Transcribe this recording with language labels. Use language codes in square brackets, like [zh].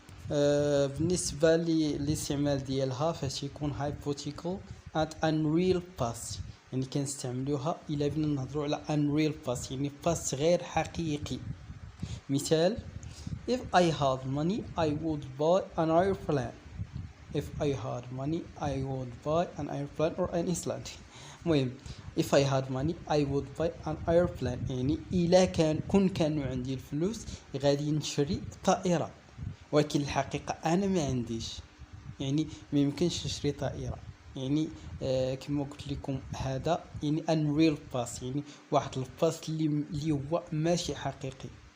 [ar] بالنسبة للاستعمال ديالها فاش يكون hypothetical and unreal past، يعني كنستعملوها إلا بنا نهضروا على unreal past، يعني past غير حقيقي. مثال: [en] if I had money I would buy an airplane. if I had money I would buy an airplane or an Iceland. [ar] المهم [en] if I had money I would buy an airplane، [ar] يعني إلا كانوا عندي الفلوس غادي نشري طائرة، ولكن الحقيقة أنا ما عنديش، يعني ما يمكنش نشري طائرة. يعني كما قلت لكم هذا يعني unreal past، يعني واحد الباست اللي هو ماشي حقيقي.